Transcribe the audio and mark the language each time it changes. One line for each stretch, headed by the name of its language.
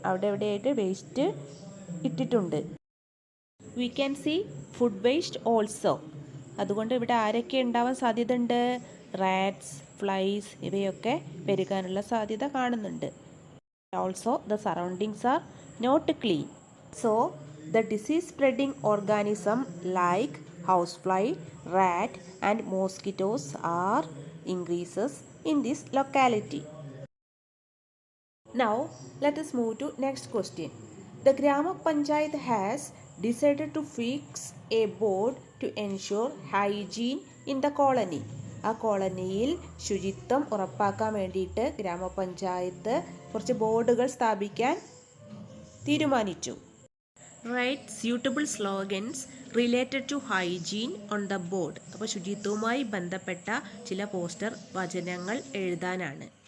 Malayalam: അവിടെ എവിടെയായിട്ട് വേസ്റ്റ് ഇട്ടിട്ടുണ്ട്.
English: We can see food waste also.
Malayalam: അതുകൊണ്ട് ഇവിടെ ആരൊക്കെ ഉണ്ടാവാൻ സാധ്യതയുണ്ട്? റാറ്റ്സ്, ഫ്ലൈസ് ഇവയൊക്കെ പെരുകാനുള്ള സാധ്യത കാണുന്നുണ്ട്.
English: Also the surroundings are not clean. So the disease spreading organism like housefly, rat and mosquitoes are increases in this locality. Now let us move to next question. The Grama Panchayat has decided to fix a board to ensure hygiene in the colony.
Malayalam: ആ കോളനിയിൽ ശുചിത്വം ഉറപ്പാക്കാൻ വേണ്ടിയിട്ട് ഗ്രാമപഞ്ചായത്ത് കുറച്ച് ബോർഡുകൾ സ്ഥാപിക്കാൻ തീരുമാനിച്ചു.
English: Write suitable slogans related to hygiene on the board.
Malayalam: അപ്പോൾ ശുചിത്വവുമായി ബന്ധപ്പെട്ട ചില പോസ്റ്റർ വചനങ്ങൾ എഴുതാനാണ്.